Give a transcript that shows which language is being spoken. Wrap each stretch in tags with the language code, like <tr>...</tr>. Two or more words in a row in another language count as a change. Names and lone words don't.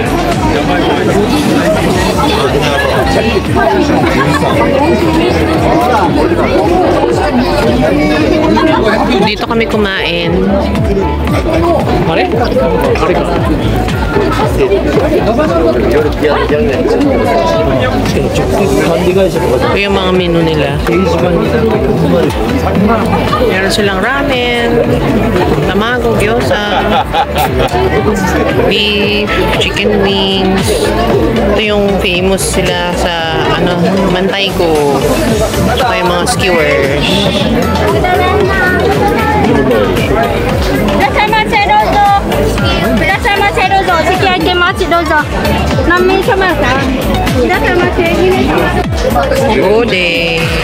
<tl>Dito kami kumain. Ito yung mga menu nila. Meron silang ramen, tamago, gyoza, beef, chicken wings. Ito yung famous sila sa Mantayko. Ito yung mga skewers. Yode.</tl>